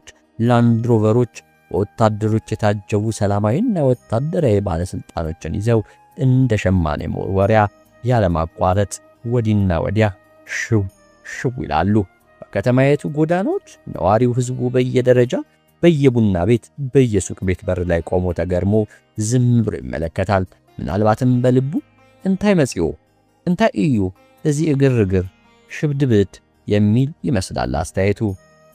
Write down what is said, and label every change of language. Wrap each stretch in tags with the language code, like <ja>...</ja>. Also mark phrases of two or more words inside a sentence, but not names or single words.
<am>ላንድሮቨሮች በወታደሮች የታጀቡ ሰላማዊና ወታደራዊ ባለሥልጣኖችን ይዘው እንደ ሸማኔ መወርወሪያ ያለማቋረጥ ወዲና ወዲያ ሽው ሽው ይላሉ። በከተማይቱ ጎዳናዎች ነዋሪው ሕዝቡ በየደረጃ በየቡና ቤት በየሱቅ ቤት በር ላይ ቆሞ ተገርሞ ዝም ብሎ ይመለከታል። ምናልባትም በልቡ</am> <ti>እንታይ መጽዮ እንታይ እዩ</ti> <am>እዚህ ግርግር ሽብድብድ የሚል ይመስላል አስተያየቱ።</am>